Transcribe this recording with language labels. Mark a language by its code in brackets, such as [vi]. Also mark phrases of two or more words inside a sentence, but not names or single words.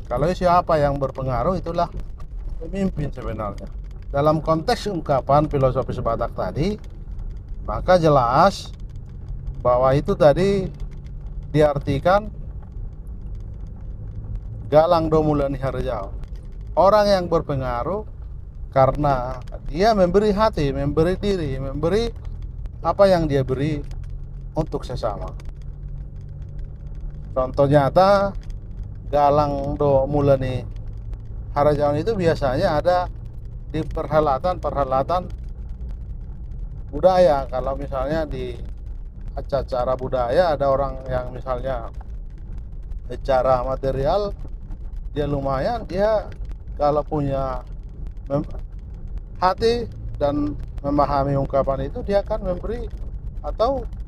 [id] Kalau siapa yang berpengaruh itulah pemimpin sebenarnya. Dalam konteks ungkapan filosofis Batak tadi, maka jelas bahwa itu tadi diartikan [bbc] galang do mulani harjao. [id] Orang yang berpengaruh karena dia memberi hati, memberi diri, memberi apa yang dia beri untuk sesama. Contoh nyata [bbc] galang do mulani harajaon [id] itu biasanya ada di perhelatan budaya. Kalau misalnya di acara budaya ada orang yang misalnya secara material dia lumayan, dia kalau punya hati dan memahami ungkapan itu, dia akan memberi atau